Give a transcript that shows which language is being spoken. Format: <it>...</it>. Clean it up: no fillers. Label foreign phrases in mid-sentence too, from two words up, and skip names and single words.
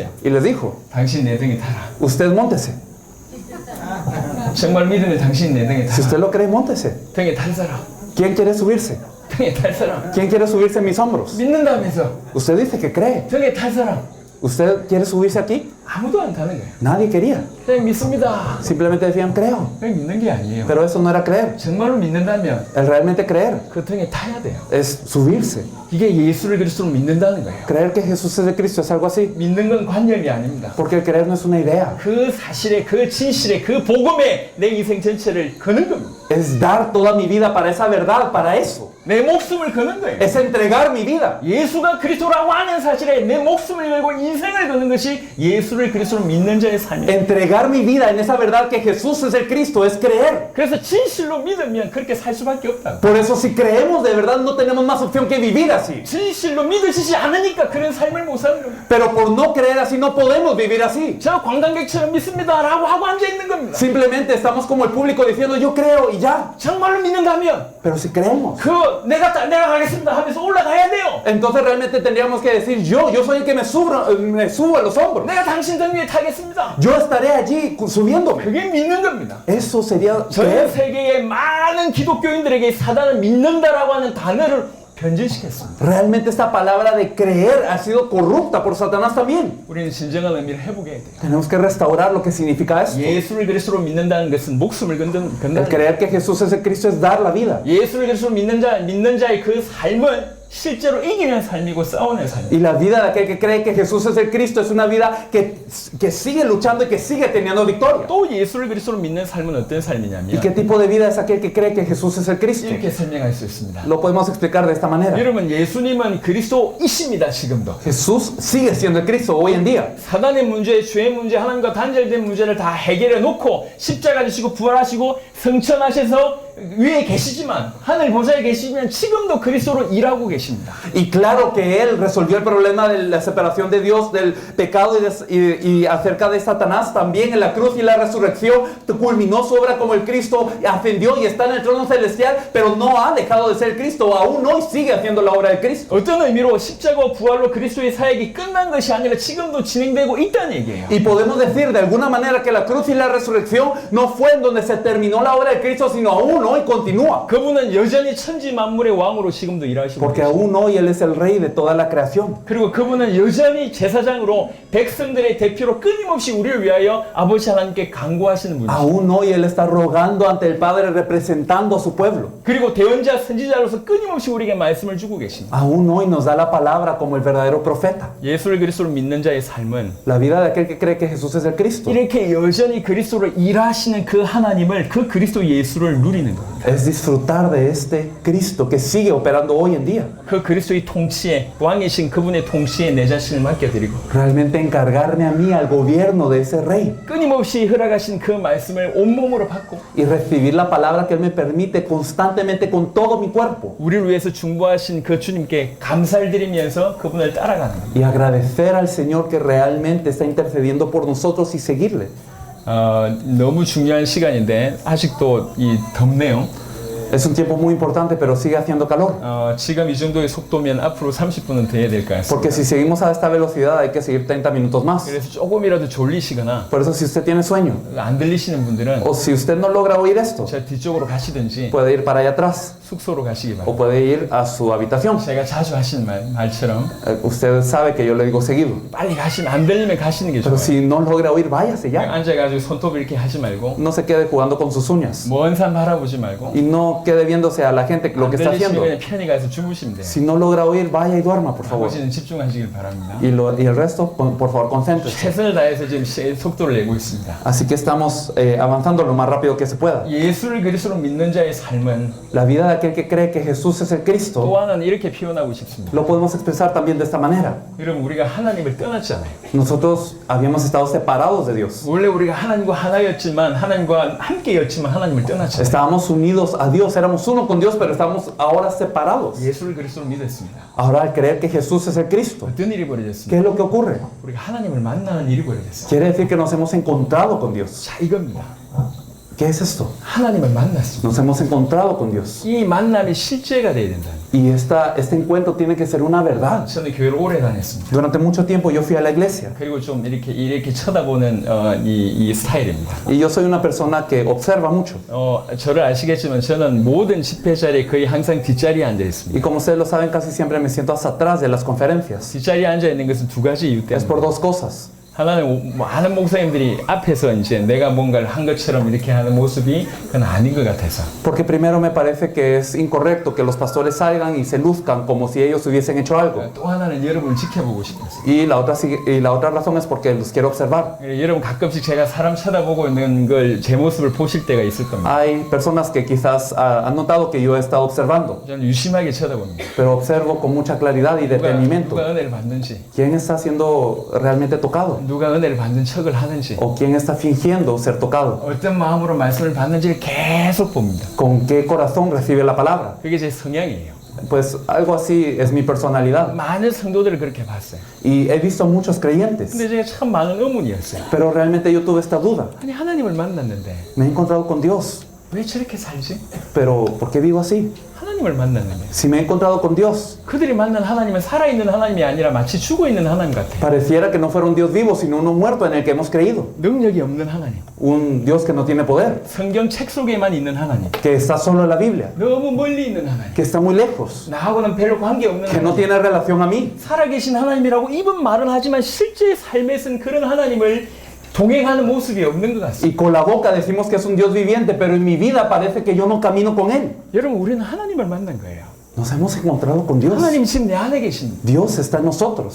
<es>Y les dijo,</es> <ko>당신 내 등에 타라.</ko> <es>usted móntese.</es> <ko>정말 믿으면 당신 내 등에</ko> <es>Si</es> <ko>타라.</ko> <es>usted lo cree, móntese.</es> <ko>등에 탈 사람.</ko> <es>¿Quién quiere subirse?</es> <ko>등에 탈 사람.</ko> <es>¿Quién quiere subirse en mis hombros?</es> <ko>믿는다면서</ko> <es>Usted dice que cree.</es> <ko>등에 탈 사람.</ko> <es>¿Usted quiere subirse aquí?</es> <ko>아무도 안 타는 거예요.</ko> <es>Nadie quería.</es> <ko>그냥 믿습니다.</ko> <es>Simplemente decían, creo.</es> <ko>그냥 믿는 게 아니에요.</ko> <es>Pero eso no era creer.</es> <ko>정말로 믿는다면</ko> <es>El realmente creer</es> <ko>그 등에 타야 돼요.</ko> <es>es subirse.</es> <ko>이게 예수를 그리스도로 믿는다는 거예요.</ko> <es>Creer que Jesús es el Cristo es algo así.</es> <ko>믿는 건 관념이 아닙니다.</ko> <es>Porque el creer no es una idea.</es> <ko>그 사실에, 그 진실에, 그 복음에 내 인생 전체를 거는 겁니다.</ko> <es>Es dar toda mi vida para esa verdad, para eso.</es> <ko>내 목숨을 거는 거예요.</ko> <es>Es entregar mi vida.</es> <ko>예수가 그리스도라고 하는 사실에 내 목숨을 걸고 인생을 거는 것이 예수를 그리스도로 믿는 자의 삶이에요.</ko> <es>Entregar mi vida en esa verdad que Jesús es el Cristo es creer.</es> <ko>그래서 진실로 믿으면 그렇게 살 수밖에 없다.</ko> <es>Por eso si creemos de verdad no tenemos más opción que vivir así.</es> <ko>진실로 믿으시지 않으니까 그런 삶을 못 사는 겁니다.</ko> <es>Pero por no creer así no podemos vivir así.</es> <ko>저 관광객처럼 믿습니다라고 하고 앉아 있는 겁니다.</ko> <es>Simplemente estamos como el público diciendo yo creo y ya.</es> <ko>정말로 믿는다면</ko> <es>Pero si creemos,</es> <ko>내가 가겠습니다 하면서 올라가야 돼요.</ko> <es>entonces realmente tendríamos que decir yo soy el que me subo a los hombros.</es> <ko>내가 당신 등 위에 타겠습니다.</ko> <es>Yo estaré allí subiéndome.</es> <ko>그게 믿는 겁니다.</ko> <es>Eso sería</es> <ko>전</ko> <es>creer.</es> <ko>세계의 많은 기독교인들에게 사단을 믿는다라고 하는 단어를 변질시켰습니다.</ko> <es>Realmente esta palabra de creer ha sido corrupta por Satanás también.</es> <ko>우리는 진정한 의미를 회복해야 돼요.</ko> <es>Tenemos que restaurar lo que significa esto.</es> <ko>예수를 그리스도로 믿는다는 것은 목숨을 건다는</ko> <es>El creer que Jesús es el Cristo es dar la vida.</es> <ko>예수를 그리스도로 믿는 자의 그 삶은 실제로 이기는 삶이고 싸우는 삶이에요.</ko> <es>Y la vida de aquel que cree que Jesús es el Cristo es una vida que sigue luchando y que sigue teniendo victoria.</es> <ko>또 예수를 그리스도로 믿는 삶은 어떤</ko> <es>¿Y</es> <ko>삶이냐면</ko> <es>qué tipo de vida es aquel que cree que Jesús es el Cristo?</es> <ko>이렇게 설명할 수 있습니다.</ko> <es>Lo podemos explicar de esta manera.</es> <ko>여러분 예수님은 그리스도이십니다. 지금도.</ko> <es>Jesús sigue siendo el Cristo hoy en día.</es> <ko>사단의 문제, 죄의 문제, 하나님과 단절된 문제를 다 해결해 놓고 십자가 지시고 부활하시고 승천하셔서 위에 계시지만 하늘 보좌에 계시지만 지금도 그리스도로 일하고 계십니다.</ko> <es>Y claro que Él resolvió el problema de la separación de Dios, del pecado y acerca de Satanás también en la cruz y la resurrección culminó su obra como el Cristo, ascendió y está en el trono celestial, pero no ha dejado de ser Cristo, aún hoy sigue haciendo la obra de Cristo.</es> <ko>어떤 의미로 십자가와 부활로 그리스도의 사역이 끝난 것이 아니라 지금도 진행되고 있다는 얘기예요.</ko> <es>Y podemos decir de alguna manera que la cruz y la resurrección no fue en donde se terminó la obra de Cristo, sino aún hoy continúa.</es> <ko>그분은 여전히 천지 만물의 왕으로 지금도 일하시고</ko> <es>Porque aún hoy Él es el Rey de toda la creación.</es> <ko>그리고 그분은 여전히 제사장으로 백성들의 대표로 끊임없이 우리를 위하여 아버지 하나님께 간구하시는 분이시죠.</ko> <es>Aún hoy Él está rogando ante el Padre representando a su pueblo.</es> <ko>그리고 대언자 선지자로서 끊임없이 우리에게 말씀을 주고 계십니다.</ko> <es>Aún hoy nos da la palabra como el verdadero profeta.</es> <ko>예수를 그리스도로 믿는 자의 삶은</ko> <es>La vida de aquel que cree que Jesús es el Cristo</es> <ko>이렇게 여전히 그리스도로 일하시는 그 하나님을 그 그리스도 예수를 누리는 겁니다.</ko> <es>es disfrutar de este Cristo que sigue operando hoy en día.</es> <ko>그 그리스도의 통치에 왕이신 그분의 통치에 내 자신을 맡겨드리고</ko> <es>Realmente encargarme a mí al gobierno de ese Rey</es> <ko>끊임없이 허락하신 그 말씀을 온몸으로 받고</ko> <es>y recibir la palabra que Él me permite constantemente con todo mi cuerpo</es> <ko>우리를 위해서 중보하신 그 주님께 감사를 드리면서 그분을 따라가는 겁니다.</ko> <es>y agradecer al Señor que realmente está intercediendo por nosotros y seguirle.</es> <ko>너무 중요한 시간인데 아직도 덥네요.</ko> <es>Es un tiempo muy importante, pero sigue haciendo calor.</es> <ko>지금 이 정도의 속도면 앞으로 30분은 더 해야 될 것 같습니다.</ko> <es>Porque si seguimos a esta velocidad hay que seguir 30 minutos más.</es> <ko>그래서 조금이라도 졸리시거나</ko> <es>Por eso si usted tiene sueño</es> <ko>안 들리시는 분들은</ko> <es>o si usted no logra oír esto,</es> <ko>저 뒤쪽으로 가시든지</ko> <es>puede ir para allá atrás</es> <ko>숙소로 가시기</ko> <es>o</es> <ko>바랍니다.</ko> <es>puede ir a su habitación.</es> <ko>제가 자주 하시는 말처럼</ko> <es>Usted sabe que yo le digo seguido.</es> <ko>빨리 가시면 안 들리면 가시는 게</ko> <es>Pero</es> <ko>좋아요.</ko> <es>si no logra oír, váyase</es> <ko>그냥</ko> <es>ya.</es> <ko>앉아가지고 손톱 이렇게 하지 말고</ko> <es>No se quede jugando con sus uñas.</es> <ko>먼 산 바라보지 말고</ko> <es>Y no quede viéndose a la gente lo</es> <ko>안</ko> <es>que está</es> <ko>들리시면</ko> <es>haciendo.</es> <ko>그냥 편히 가서 주무시면 돼요.</ko> <es>Si no logra oír, vaya y duerma, por favor.</es> <ko>아버지는 집중하시길 바랍니다.</ko> <es>Y el resto, por favor, concéntrese.</es> <ko>최선을 다해서 지금 속도를 내고 있습니다.</ko> <es>Así que estamos avanzando lo más rápido que se pueda.</es> <ko>예수를 그리스도로 믿는 자의 삶은</ko> <es>La vida de aquel que cree que Jesús es el</es> <ko>또</ko> <es>Cristo,</es> <ko>하나는 이렇게 표현하고 싶습니다.</ko> <es>lo podemos expresar también de esta manera.</es> <ko>여러분 우리가 하나님을 떠났잖아요.</ko> <es>Nosotros habíamos estado separados de Dios.</es> <ko>원래 우리가 하나님과 하나였지만 하나님과 함께였지만 하나님을 떠났잖아요.</ko> <es>Estábamos unidos a Dios, éramos uno con Dios, pero estamos ahora separados.</es> <ko>예수를 그리스도로 믿었습니다.</ko> <es>Ahora al creer que Jesús es el Cristo,</es> <ko>어떤 일이</ko> <es>¿qué</es> <ko>벌어졌습니까?</ko> <es>es lo que ocurre?</es> <ko>우리가 하나님을 만나는 일이 벌어졌어요.</ko> <es>Quiere decir que nos hemos encontrado con Dios.</es> <ko>자 이겁니다.</ko> <es>¿Qué es esto?</es> <ko>하나님을 만났습니다.</ko> <es>Nos hemos encontrado con Dios.</es> <ko>이 만남이 실제가 돼야 된다.</ko> <es>Y este encuentro tiene que ser una verdad.</es> <ko>저는 교회를 오래 다녔습니다.</ko> <es>Durante mucho tiempo yo fui a la iglesia.</es> <ko>그리고 좀 이렇게 쳐다보는 이 스타일입니다.</ko> <es>Y yo soy una persona que observa mucho.</es> <ko>저를 아시겠지만 저는 모든 집회 자리에 거의 항상 뒷자리에 앉아</ko> <es>Y</es> <ko>있습니다.</ko> <es>como ustedes lo saben, casi siempre me siento hasta atrás de las conferencias.</es> <ko>뒷자리에 앉아 있는 것은 두 가지 이유</ko> <es>Es por</es> <ko>때문에.</ko> <es>dos cosas.</es> <ko>하나는 많은 목사님들이 앞에서 이제 내가 뭔가를 한 것처럼 이렇게 하는 모습이 그건 아닌 것 같아서.</ko> <es>Porque primero me parece que es incorrecto que los pastores salgan y se luzcan como si ellos hubiesen hecho algo.</es> <ko>또 하나는 여러분을 지켜보고 싶어서.</ko> <es>Y la otra razón es porque los quiero observar.</es> <ko>여러분 가끔씩 제가 사람 쳐다보고 있는 걸 제 모습을 보실 때가 있을 겁니다.</ko> <es>Hay personas que quizás han notado que yo he estado observando,</es> <ko>저는 유심하게 쳐다봅니다.</ko> <es>pero observo con mucha claridad y detenimiento.</es> <ko>누가 은혜를 받는지,</ko> <es>¿Quién está siendo realmente tocado?</es> <ko>누가 은혜를 받는 척을 하는지,</ko> <es>¿O quién está fingiendo ser tocado?</es> <ko>어떤 마음으로 말씀을 받는지를 계속 봅니다.</ko> <es>¿Con qué corazón recibe la palabra?</es> <ko>그게 제 성향이에요.</ko> <es>Pues algo así es mi personalidad.</es> <ko>많은 성도들을 그렇게 봤어요.</ko> <es>Y he visto muchos creyentes,</es> <ko>근데 제가 참 많은 의문이었어요.</ko> <es>pero realmente yo tuve esta duda.</es> <ko>아니 하나님을 만났는데</ko> <es>Me he encontrado con Dios,</es> <ko>왜 저렇게 살지?</ko> <es>pero ¿por qué vivo así?</es> <ko>하나님을 만났는데</ko> <es>Si me he encontrado con Dios,</es> <ko>그들이 만난 하나님은 살아있는 하나님이 아니라 마치 죽어있는 하나님 같아요.</ko> <es>pareciera que no fuera un Dios vivo, sino uno muerto en el que hemos creído.</es> <ko>능력이 없는 하나님,</ko> <es>Un Dios que no tiene poder,</es> <ko>성경 책 속에만 있는 하나님,</ko> <es>que está solo en la Biblia,</es> <ko>너무 멀리 있는 하나님,</ko> <es>que está muy lejos,</es> <ko>나하고는 별로 관계없는</ko> <es>que no</es> <ko>하나님,</ko> <es>tiene relación a mí.</es> <ko>살아계신 하나님이라고 입은 말은 하지만 실제 삶에서는 그런 하나님을 동행하는 모습이 없는 것 같습니다.</ko> <es>Y con la boca decimos que es un Dios viviente, pero en mi vida parece que yo no camino con Él.</es> <ko>여러분 우리는 하나님을 만난 거예요.</ko> <es>Nos hemos encontrado con Dios.</es> <ko>하나님 지금 내 안에 계십니다.</ko> <es>Dios está en nosotros.</es>